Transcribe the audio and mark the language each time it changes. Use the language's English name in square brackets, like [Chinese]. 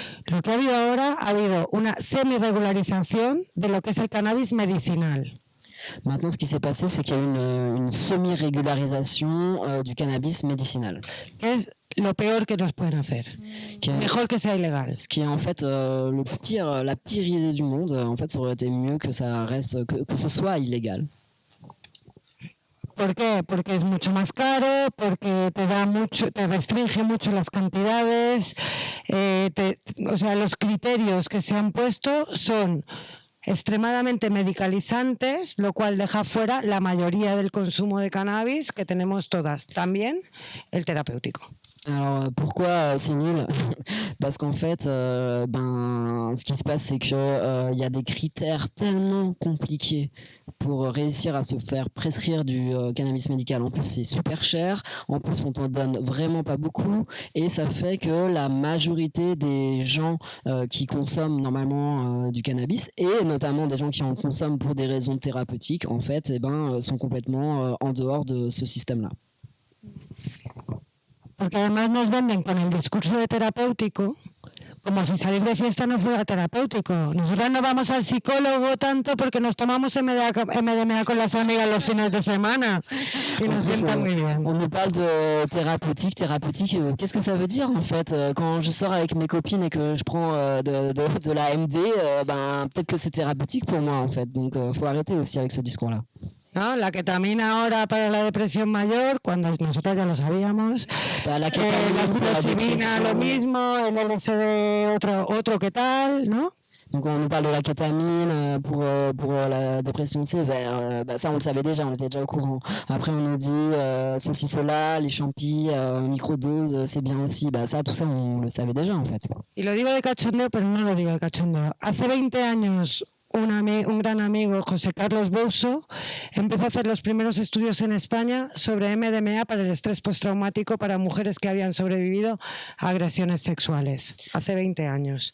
[Spanish] Lo que ha habido ahora, ha habido una semi-regularización de lo que es el cannabis medicinal. [French] Maintenant, ce qui s'est passé, c'est qu'il y a eu une semi-régularisation du cannabis médicinal. [Spanish] Es lo peor que nos pueden hacer. Mejor que sea ilegal. [French] Ce qui est en fait la pire idée du monde. En fait, ça aurait été mieux que ça reste, que ce soit illégal. [Spanish] ¿Por qué? Porque es mucho más caro, porque te restringe mucho las cantidades. O sea, los criterios que se han puesto son extremadamente medicalizantes, lo cual deja fuera la mayoría del consumo de cannabis que tenemos todas, también el terapéutico. [French] Alors pourquoi c'est nul? Parce qu'en fait, ce qui se passe, c'est que y a des critères tellement compliqués pour réussir à se faire prescrire du cannabis médical. En plus, c'est super cher. En plus, on t'en donne vraiment pas beaucoup, et ça fait que la majorité des gens qui consomment normalement du cannabis, et notamment des gens qui en consomment pour des raisons thérapeutiques, en fait, sont complètement en dehors de ce système-là. [Spanish] Porque además nos venden con el discurso de terapéutico como si salir de fiesta no fuera terapéutico. Nosotros no vamos al psicólogo tanto porque nos tomamos MDMA con las amigas los fines de semana y nos sienta muy bien. [French] On nous parle de thérapeutique. Qu'est-ce que ça veut dire en fait? Quand je sors avec mes copines et que je prends de la MD, peut-être que c'est thérapeutique pour moi en fait. Donc faut arrêter aussi avec ce discours-là. [Spanish] ¿No? La ketamina ahora para la depresión mayor, cuando nosotros ya lo sabíamos. La psilocibina lo mismo, el LSD otro que tal, ¿no? [French] Donc on nous parle de la kétamine pour la dépression sévère, ça on le savait déjà, on était déjà au courant. Après on nous dit ceci, cela, les champis, microdoses, c'est bien aussi, ça tout ça on le savait déjà en fait. [Spanish] Y lo digo de cachondeo, pero no lo digo de cachondeo. Hace 20 años un gran amigo, José Carlos Bouso, empezó a hacer los primeros estudios en España sobre MDMA para el estrés postraumático para mujeres que habían sobrevivido a agresiones sexuales, hace 20 años.